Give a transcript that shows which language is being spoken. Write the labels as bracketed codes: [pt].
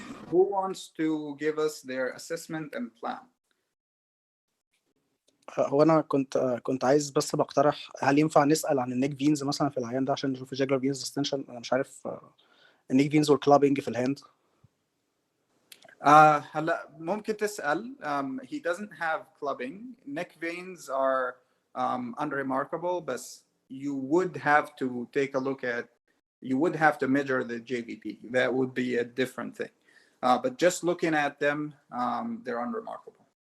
[en] Who wants to give us their assessment and plan? [ar] هو انا كنت عايز بس بقترح، هل ينفع نسال عن النيك فينز مثلا في العيان ده عشان نشوف الجاجلر فينز ديستنشن؟ انا مش عارف النيك فينز والكلابنج في الهاند. هلا ممكن تسال. [en] He doesn't have clubbing. Neck veins are unremarkable, but you would have to take a look at, you would have to measure the JVP. That would be a different thing. But just looking at them, they're unremarkable.